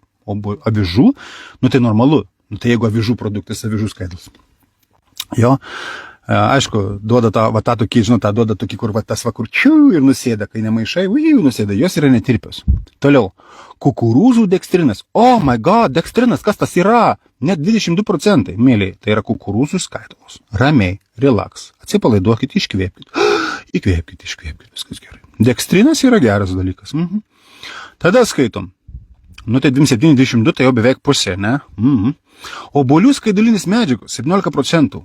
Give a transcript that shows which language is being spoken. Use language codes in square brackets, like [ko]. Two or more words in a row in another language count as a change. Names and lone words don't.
[lt] Avižų, tai normalu. Tai jeigu avižų produktas, avižų skaidulus. Jo, aišku, duoda tą tokį, duoda tokį, kur tas kur ir nusėda, kai nemaišai, nusėda, jos yra netirpios. Toliau, kukurūzų dekstrinas. [en] Oh my god, [lt] dekstrinas, kas tas yra? Net 22%, mėlyje, tai yra kukurūzų skaidulos. Ramiai, relax, atsipalaiduokit, iškvėpkit. Įkvėpkit, viskas gerai. Dekstrinas yra geras dalykas. Tada skaitom. Tai 27-22, tai jau beveik pusė, ne? Obuolių skaidulinės medžiagos 17%.